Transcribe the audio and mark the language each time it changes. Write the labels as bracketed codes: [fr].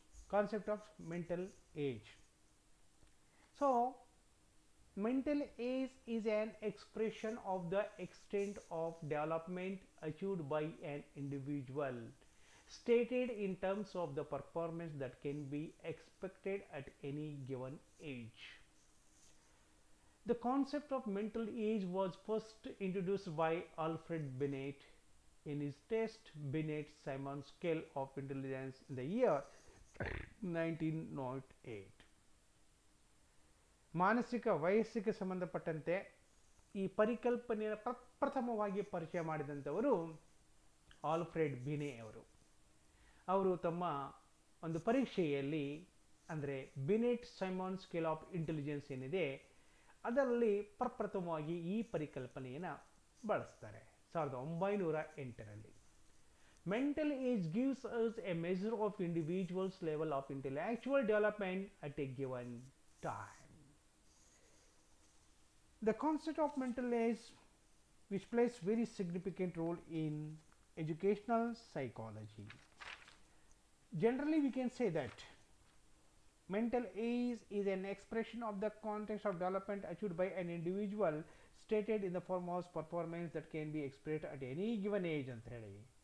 [en] Concept of mental age. So mental age is an expression of the extent of development achieved by an individual, stated in terms of the performance that can be expected at any given age. The concept of mental age was first introduced by Alfred Binet in his test Binet-Simon scale of intelligence in the year 1908. [kn] ಮಾನಸಿಕ ವಯಸ್ಸಿಗೆ ಸಂಬಂಧಪಟ್ಟಂತೆ ಈ ಪರಿಕಲ್ಪನೆಯನ್ನು ಪ್ರಥಮವಾಗಿ ಪರಿಚಯ ಮಾಡಿದಂಥವರು Alfred ಬಿನೆ ಅವರು ತಮ್ಮ ಒಂದು ಪರೀಕ್ಷೆಯಲ್ಲಿ ಅಂದರೆ ಬಿನೆಟ್ ಸೈಮನ್ ಸ್ಕೇಲ್ ಆಫ್ ಇಂಟೆಲಿಜೆನ್ಸ್ ಏನಿದೆ ಅದರಲ್ಲಿ ಪ್ರಪ್ರಥಮವಾಗಿ ಈ ಪರಿಕಲ್ಪನೆಯನ್ನು ಬಳಸ್ತಾರೆ 1908ರಲ್ಲಿ. [en] Mental age gives us a measure of individuals level of intellectual development at a given time. The concept of mental age, which plays very significant role in educational psychology. Generally we can say that mental age is an expression of the context of development achieved by an individual, stated in the form of performance that can be expressed at any given age [kn] ಅಂತ ಹೇಳಿ.